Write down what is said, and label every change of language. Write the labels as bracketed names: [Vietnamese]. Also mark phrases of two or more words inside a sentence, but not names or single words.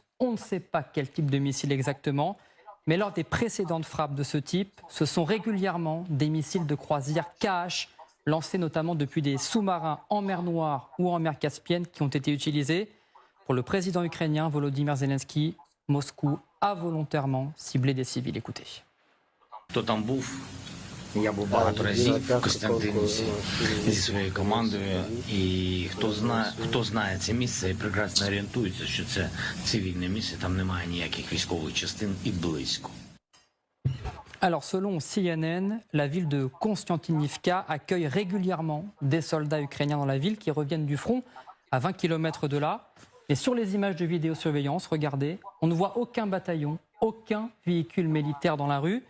[French] On ne sait pas quel type de missile exactement, mais lors des précédentes frappes de ce type, ce sont régulièrement des missiles de croisière KH, lancés notamment depuis des sous-marins en mer Noire ou en mer Caspienne, qui ont été utilisés. Pour le président ukrainien Volodymyr Zelensky, Moscou a volontairement ciblé des civils. Écoutez. [Ukrainian] Я був багато разів в Костянтинівці зі своєю командою, і хто знає це місце і прекрасно орієнтується, що це цивільне місце, там немає ніяких військових частин і близько. [French] Alors, selon CNN, la ville de Konstantinivka accueille régulièrement des soldats ukrainiens dans la ville qui reviennent du front à 20 km de là. Et sur les images de vidéosurveillance, regardez, on ne voit aucun bataillon, aucun véhicule militaire dans la rue.